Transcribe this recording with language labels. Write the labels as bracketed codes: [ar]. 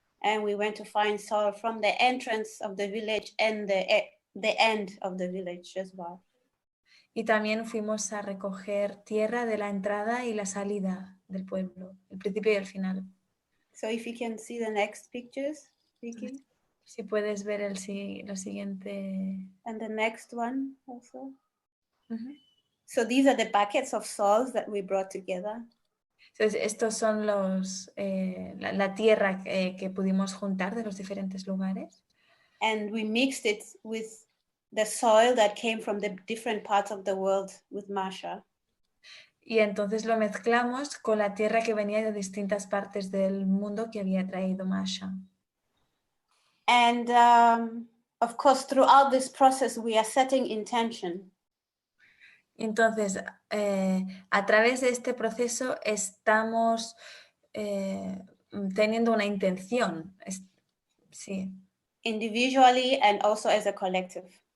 [en] And we went to find soil from the entrance of the village and the end of the village as well. [es] Y también fuimos a recoger tierra de la entrada y la salida del pueblo, el principio y el final. [en] So if you can see the next pictures, Vicky. [es] Si puedes ver lo siguiente. [en] And the next one also. So these are the buckets of soils that we brought together. [es] Entonces, estos son la tierra que pudimos juntar de los diferentes lugares. [en] And we mixed it with the soil that came from the different parts of the world with Masha. [es] Y entonces lo mezclamos con la tierra que venía de distintas partes del mundo que había traído Masha. [en] And of course, throughout this process, we are setting intention. [es] Entonces, a través de este proceso estamos teniendo una intención, sí. [en] Individually and also as a collective.